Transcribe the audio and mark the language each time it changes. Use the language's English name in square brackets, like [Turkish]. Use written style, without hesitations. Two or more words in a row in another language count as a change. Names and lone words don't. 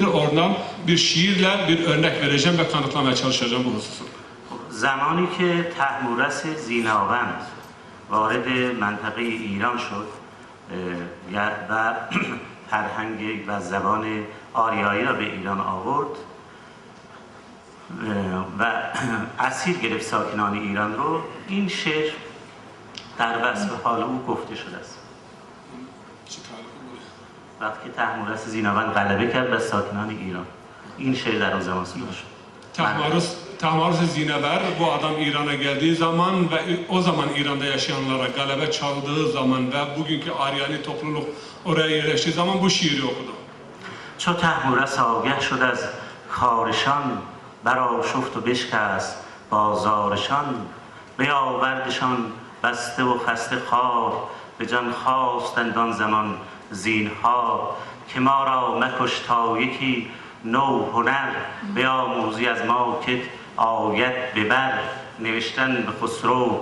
[Turkish] Oradan bir şiirle bir örnek vereceğim ve kanıtlamaya çalışacağım bu hususu. [Persian] زمانی که طهمورث زیناوند وارد منطقه ایران شد و فرهنگ و زبان آریایی را به ایران آورد و اسیر گرفت ساکنان ایران رو، این شعر در وصف حال او گفته شده است. وقتی طهمورث زیناوند غلبه کرد بر ساکنان ایران، این şehir در اون زمان سروده شد. [Turkish] Tahmarus Zinever bu adam İran'a geldiği zaman ve o zaman İran'da yaşayanlara galebe çaldığı zaman ve bugünkü Aryani topluluk oraya yerleştiği zaman bu şiiri okudu. [Persian] چو طهمورث آگه شد از کارشان برآشفت و بشکست بازارشان بیاوردشان بسته و خسته خوار به جان خواستند آن زمان زینهار که ما را مکش تا یکی نو هنر بیاموزی از ما که آید ببر نوشتن به خسرو